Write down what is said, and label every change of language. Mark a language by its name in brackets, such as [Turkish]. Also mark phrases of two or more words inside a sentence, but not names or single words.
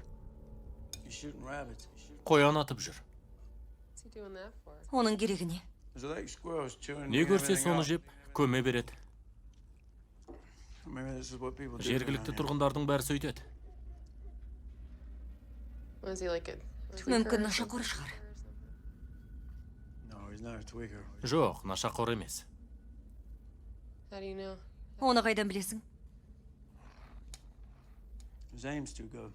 [English] You're shooting rabbits. [Kazakh] Қоян атып жүр. [English] What's he doing that for? [Kazakh] Оның керегі не? [English] There's like squirrels chewing. [Kazakh] Не көрсе [English] everything [Kazakh] соны [English] up. [Kazakh] жеп, көме береді. [English] Maybe this is what people do. [Kazakh] Жергілікті [English] around here. [Kazakh] тұрғындардың бәрі сөйтеді. [English] Was he like a [Kazakh] Мүмкін нашақор шығар. [English] No, he's not a tweaker. [Kazakh] Жоқ, нашақор емес. [English] How do you know? [Kazakh] Оны қайдан білесің? [English] His aim's too good.